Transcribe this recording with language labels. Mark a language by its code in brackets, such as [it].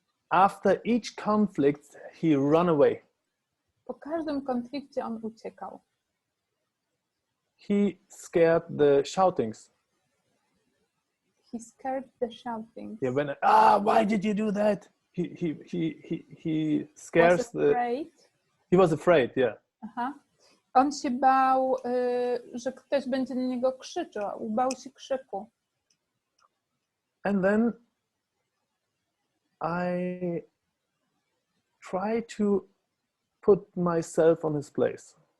[en] After each conflict, he run away. [pl] Po każdym konflikcie on uciekał. [en] He scared the shoutings. He scared the shouting. Yeah, why did you do that? He scares Was afraid. He was afraid, yeah. Aha. [pl] On się bał, że ktoś będzie na niego krzyczał. Bał się krzyku. [en] And then I try to put myself on his place.